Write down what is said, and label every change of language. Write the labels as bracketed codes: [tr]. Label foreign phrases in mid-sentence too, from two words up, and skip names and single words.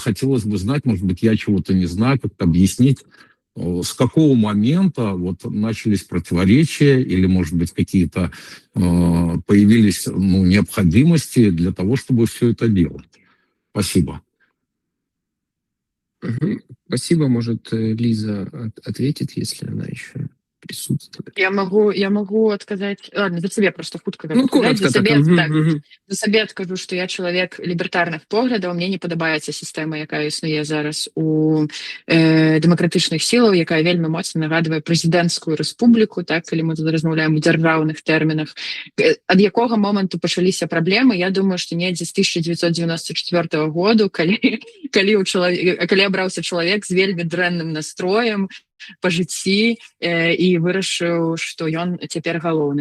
[ru] Хотелось бы знать, может быть, я чего-то не знаю, как-то объяснить, с какого момента начались противоречия или, может быть, какие-то появились необходимости для того, чтобы все это делать. Спасибо. Спасибо. Может, Лиза ответит, если она еще присутствует. Я могу отказать... Ладно, за себе просто хутка. Коротко. [be] За себе адкажу, што я чалавек лібертарных поглядаў, мне не падабаецца сістэма, якая існуе зараз у дэмакратычных сілаў, якая вельмі моцна нагадвае прэзідэнцкую рэспубліку, так, калі мы тут размаўляем у дзяржаўных тэрмінах. Ад якога моманту пачаліся праблемы, я думаю, што недзе з 1994 году, калі абраўся чалавек з вельмі дрэнным настроем па жыцці і вырашыў, што ён цяпер галоўны.